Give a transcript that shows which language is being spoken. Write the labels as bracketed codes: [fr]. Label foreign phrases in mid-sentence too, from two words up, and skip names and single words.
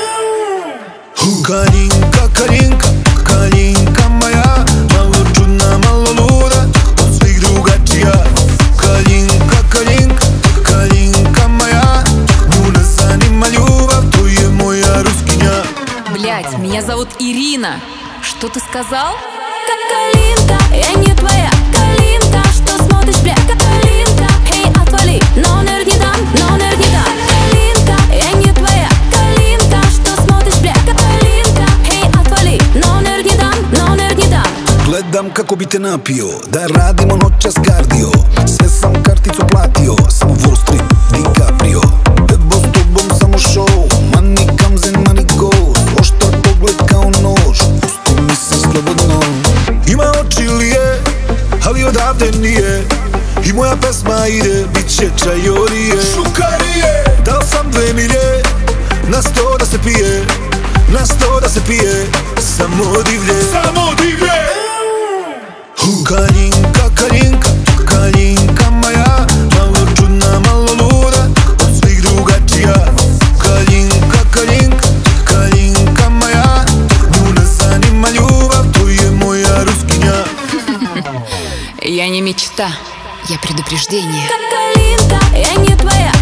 [sr] Kalinka, kalinka, kalinka moja, malo čudna, malo luda, od svih drugačija. Kalinka, kalinka, kalinka moja, nju ne zanima ljubav, to je moja ruskinja. [ru] Блять, меня зовут Ирина. Что ты сказал? Как калинка, я не твоя калинка. Что смотришь, бля, как калинка? Эй, отвали, номер не дам, номер не дам. Калинка, я не твоя калинка. Что смотришь, бля, как калинка? Ей, отвali, номер не dam, номер не dam. [sr] Gledam kako bi te napio, da radimo noćas kardio. Sve sam karticu platio, samo Wall Street, DiCaprio. Bebo s tobom samo show, [en] money comes and money goes. [sr] Oštar pogled kao nož, pusti mi se slobodno. Ima oči lije, ali odavde nije, i moja pesma ide, bit će čajorije. Šukarije! Dao sam 2 milje, na 100 da se pije, na 100 da se pije, samo divlje, samo divlje. Kalinka, kalinka, kalinka moja, malo čudna, malo luda, od svih drugačija. Kalinka, kalinka, kalinka moja, nju ne zanima ljubav, to je moja ruskinja. [ru] Я не мечта, я предупреждение. Как калинка, я не твоя